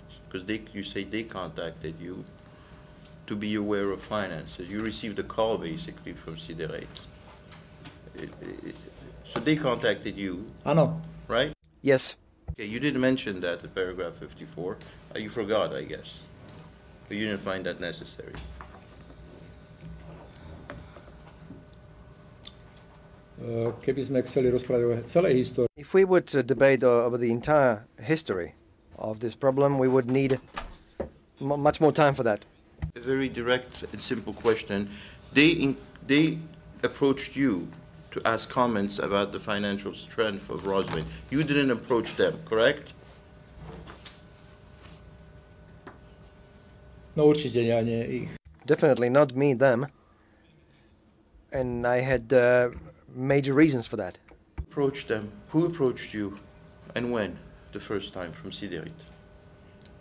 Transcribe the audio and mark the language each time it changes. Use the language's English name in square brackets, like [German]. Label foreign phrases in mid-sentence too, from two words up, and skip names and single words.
[English] Because you say they contacted you to be aware of finances. You received a call basically from Siderit. So they contacted you, [Slovak] Áno. [English] right? Yes. Okay, you didn't mention that in paragraph 54. You forgot, I guess. But you didn't find that necessary. [Slovak] Keby sme chceli rozprávať o celej histórii, [English] If we would debate over the entire history of this problem, we would need much more time for that. A very direct and simple question. They approached you to ask comments about the financial strength of Rosman. You didn't approach them, correct? [Slovak] no určite nie ich. [English] Definitely not me, them. And I had major reasons for that. Approached them. Who approached you and when the first time from Siderit?